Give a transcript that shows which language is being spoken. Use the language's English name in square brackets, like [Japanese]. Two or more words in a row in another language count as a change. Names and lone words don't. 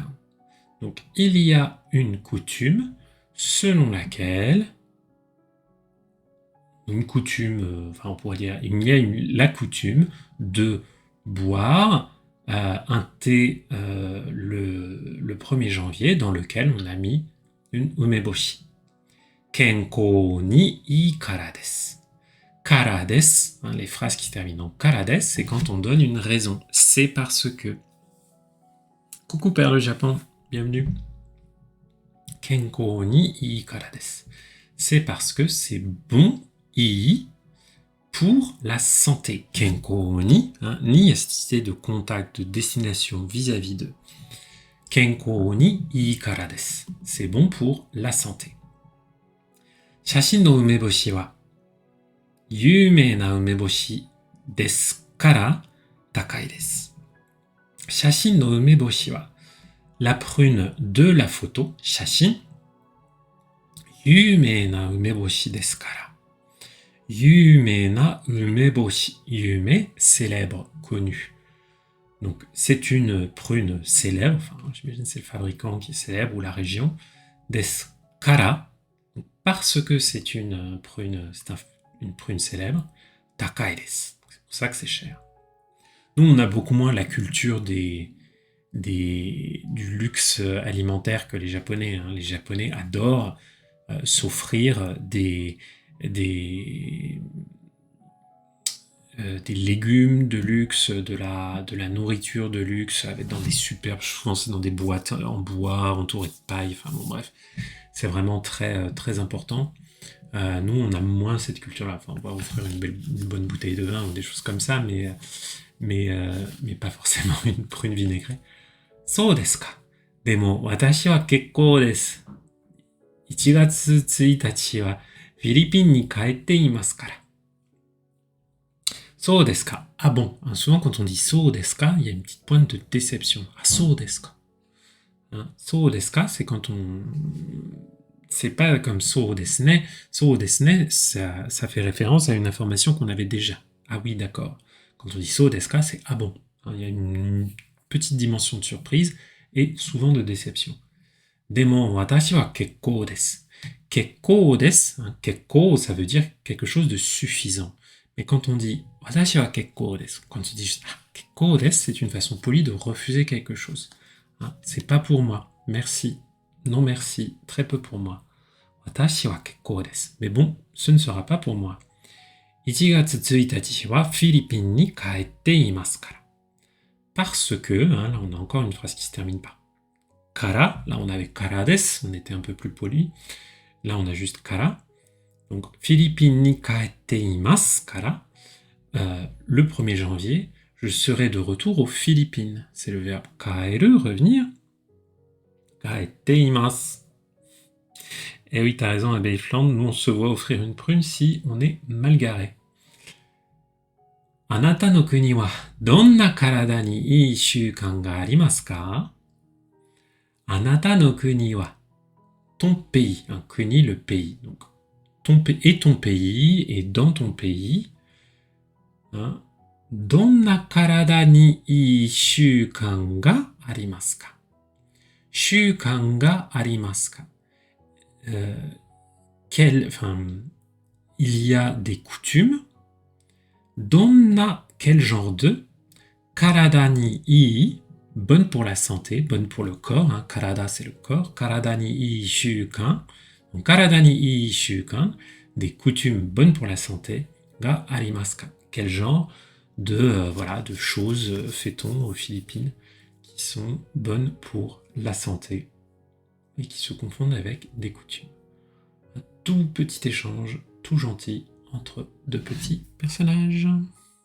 [French] Donc, il y a une coutume selon laquelle une coutume, on pourrait dire, il y a la coutume de boire un thé le 1er janvier dans lequel on a mis une umeboshi. [Japanese] 健康にいいからです. からです, [French] les phrases qui terminent en [Japanese] からです, [French] c'est quand on donne une raison. C'est parce que. Coucou Père le Japon, bienvenue. [Japanese] 健康にいいからです. [French] C'est parce que c'est bon, ii, pour la santé. [Japanese] 健康に, [French] ni est cette idée de contact, de destination vis-à-vis de. [Japanese] 健康にいいからです. [French] C'est bon pour la santé. [Japanese] 写真の梅干しは有名な梅干しですから高いです. 写真の梅干しは, [French] la prune de la photo, [Japanese] 写真、有名な梅干しですから. 有名な梅干し. [French] Yume, célèbre, connu. Donc, c'est une prune célèbre, j'imagine c'est le fabricant qui est célèbre, ou la région, [Japanese] ですから, [French] parce que c'est une prune célèbre, [Japanese] 高いです. [French] C'est pour ça que c'est cher. Nous, on a beaucoup moins la culture du luxe alimentaire que les Japonais. Les Japonais adorent s'offrir des légumes de luxe, de la nourriture de luxe, dans des superbes, je pense, dans des boîtes en bois, entourées de paille, bref. C'est vraiment très, très important. Nous, on a moins cette culture-là. On va offrir une bonne bouteille de vin ou des choses comme ça, mais pas forcément une prune vinaigrée. [Japanese] そうですか. でも、私は結構です. 1月1日はフィリピンに帰っていますから。そうですか. [French] Ah bon, souvent quand on dit [Japanese] そうですか, [French] il y a une petite pointe de déception. [Japanese] ああ、そうですか。そうですか, [French] c'est quand on... C'est pas comme [Japanese] そうですね. そうですね, [French] ça fait référence à une information qu'on avait déjà. Ah oui, d'accord. Quand on dit [Japanese] そうですか, [French] c'est ah bon. Il y a une petite dimension de surprise et souvent de déception. [Japanese] でも、私は結構です. 結構です、結構, [French] ça veut dire quelque chose de suffisant. Mais quand on dit [Japanese] 私は結構です, [French] quand on dit juste [Japanese] 結構です, [French] c'est une façon polie de refuser quelque chose. C'est pas pour moi. Merci. Non merci. Très peu pour moi. [Japanese] 私は結構です. [French] Mais bon, ce ne sera pas pour moi. [Japanese] 1 月1日はフィリピンに帰っていますから。 [French] Parce que, là on a encore une phrase qui se termine par kara. Là on avait [Japanese] からです, [French] on était un peu plus poli. Là on a juste kara. Donc, [Japanese] フィリピンに帰っていますから、 [French] le 1er janvier, je serai de retour aux Philippines. C'est le verbe kaeru, revenir. [Japanese] 帰っています. [French] Et oui, t'as raison, Abbé Flandre, nous on se voit offrir une prune si on est mal garé. [Japanese] あなたの国はどんな体にいい習慣がありますか? あなたの国は, [French] ton pays, kuni le pays. Donc, ton pays, et dans ton pays, [Japanese] どんな体にいい習慣がありますか? 習慣がありますか? [French] Il y a des coutumes. Donna, quel genre de? [Japanese] 体にいい, [French] bonne pour la santé, bonne pour le corps. Karada, c'est le corps. [Japanese] 体にいい習慣. Donc, 体にいい習慣, [French] des coutumes bonnes pour la santé. [Japanese] がありますか? [French] Quel genre de choses fait-on aux Philippines qui sont bonnes pour la santé et qui se confondent avec des coutumes. tout petit échange, tout gentil, entre deux petits personnages.